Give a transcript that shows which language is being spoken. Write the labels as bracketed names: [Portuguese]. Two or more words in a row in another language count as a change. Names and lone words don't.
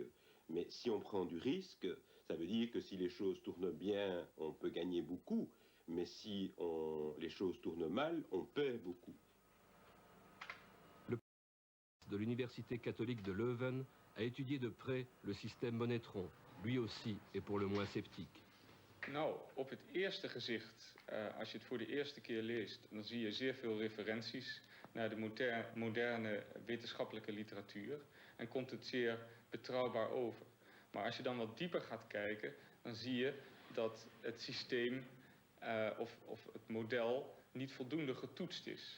[French] Mais si on prend du risque, ça veut dire que si les choses tournent bien, on peut gagner beaucoup, mais si les choses tournent mal, on perd beaucoup. Le de l'Université catholique de Leuven a étudié de près le système Monetron. Lui aussi est pour le moins sceptique. [Dutch] Nou, op het eerste gezicht, als je het voor de eerste keer leest, dan zie je zeer veel referenties naar de moderne wetenschappelijke literatuur en komt het zeer betrouwbaar over. Maar als je dan wat dieper gaat kijken, dan zie je dat het systeem of het model niet voldoende getoetst is.